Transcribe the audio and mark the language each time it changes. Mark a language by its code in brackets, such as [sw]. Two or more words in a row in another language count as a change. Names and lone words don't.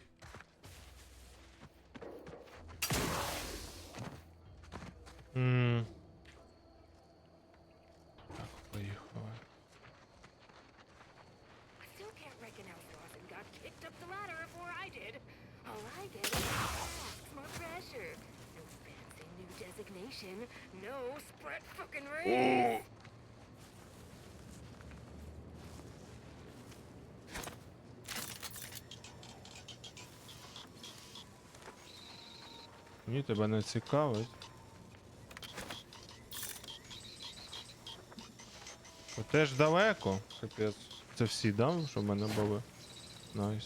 [uk] Поїхали. [en] I still can't reckon how Dawson got kicked up the ladder before I did. All I get is tasks, more pressure. No fancy new designation. No spread fucking raise. [uk] Ні, тебе не цікавить. О, теж далеко. Капець. Це всі, да, що в мене були? Найс.